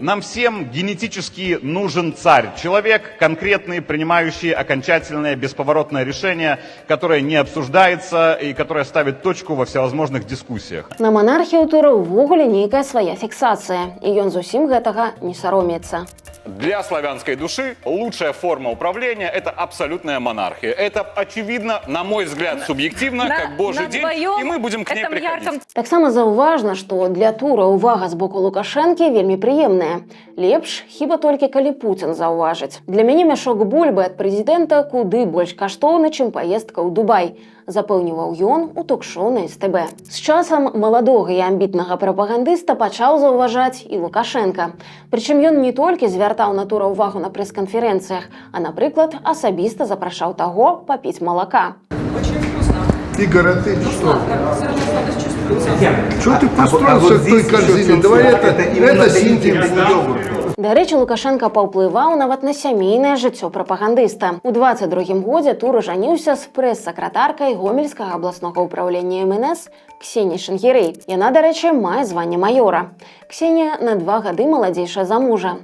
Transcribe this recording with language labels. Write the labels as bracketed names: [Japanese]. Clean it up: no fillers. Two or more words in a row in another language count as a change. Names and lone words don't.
[Russian] Нам всем генетически нужен царь, человек конкретный, принимающий окончательное бесповоротное решение, которое не обсуждается и которое ставит точку во всевозможных дискуссиях. [Belarusian] На монархію Тура ўвогуле нейкая свая фіксацыя, і ён зусім гэтага не саромеецца. [Russian] Для славянской души лучшая форма управления – это абсолютная монархия. Это очевидно, на мой взгляд, субъективно, как божий день, и мы будем к ней приходить. [Belarusian] Таксама заўважна, што для Тура ўвага з боку Лукашэнкі вельмі прыемная. Лепш хіба толькі калі Пуцін заўважыць. Для мяне мяшок бульбы ад прэзідэнта куды больш каштоўны, чым паездка ў Дубай, запэўніваў ён у ток-шоу на СТБ. З часам маладога і амбітнага прапагандыста пачаў заўважаць і Лукашенка. Прычым ён не толькі звяртаў на Тура ўвагу на прэс-канферэнцыях, а, напрыклад, асабіста запрашаў таго папіць малака. [Russian] Игорь, а ты что? Что ты построился в той корзине? Давай это синтез йогурта. [Belarusian] Дарэчы, Лукашенко паўплываў нават на сямейнае жыццё прапагандыста. У 22-м годзе Тур ажаніўся з прэс-сакратаркай Гомельскага абласнога ўправлення МНС Ксеніяй Шангірэй. Яна, дарэчы, мае званне маёра. Ксенія на 2 гады маладзейшая за мужа.